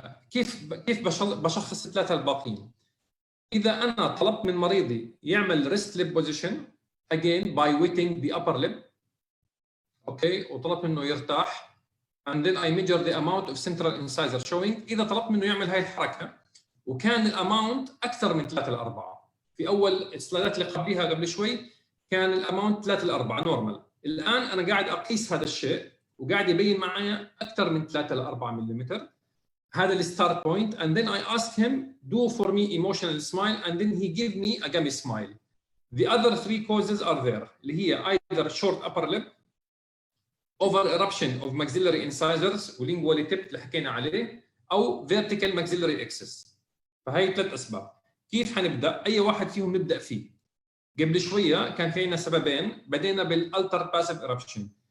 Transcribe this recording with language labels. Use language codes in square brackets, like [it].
[ar] كيف بشخص ال3 الباقيين؟ اذا انا طلبت من مريضي يعمل ريست ليب بوزيشن [en] again by wetting the upper lip، [ar] اوكي، وطلبت منه يرتاح [en] and then I measure the amount of central incisor showing. [ar] اذا طلبت منه يعمل هاي الحركه وكان الاماونت اكثر من 3 ل 4، في اول السلايدات اللي قبليها قبل شوي كان الاماونت 3 ل 4 نورمال. الان انا قاعد اقيس هذا الشيء وقاعد يبين معايا اكثر من 3 ل 4 ملم. هذا الستارت بوينت [en] and then I ask him do for me emotional smile and then he give me a gummy smile. The other 3 causes are there [ar] اللي هي [en] either short upper lip, over eruption of maxillary incisors وlingually tipped [ar] اللي حكينا عليه، او [en] vertical maxillary excess. [ar] فهي 3 اسباب. كيف حنبدا؟ اي واحد فيهم نبدا فيه. قبل شويه كان في عندنا سببين، بدينا بالالتر باسيف ايربشن.